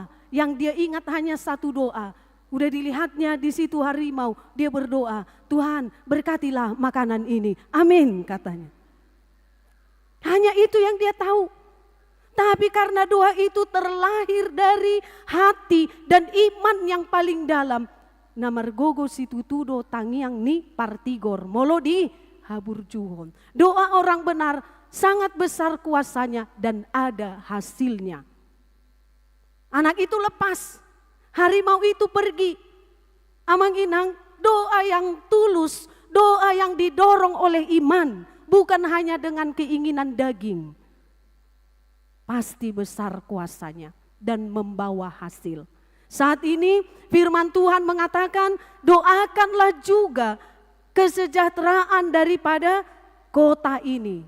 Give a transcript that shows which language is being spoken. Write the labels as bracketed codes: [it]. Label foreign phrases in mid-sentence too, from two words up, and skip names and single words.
[id] Yang dia ingat hanya satu doa. Udah dilihatnya di situ harimau. Dia berdoa, Tuhan berkatilah makanan ini. Amin katanya. Hanya itu yang dia tahu. Tapi karena doa itu terlahir dari hati dan iman yang paling dalam. [bbc] Namargogo situtudo tangiang ni partigor molodi habur juhon. [id] Doa orang benar sangat besar kuasanya dan ada hasilnya. Anak itu lepas, harimau itu pergi. [bbc] Amang inang, [id] doa yang tulus, doa yang didorong oleh iman, bukan hanya dengan keinginan daging. Pasti besar kuasanya dan membawa hasil. Saat ini firman Tuhan mengatakan, doakanlah juga kesejahteraan daripada kota ini.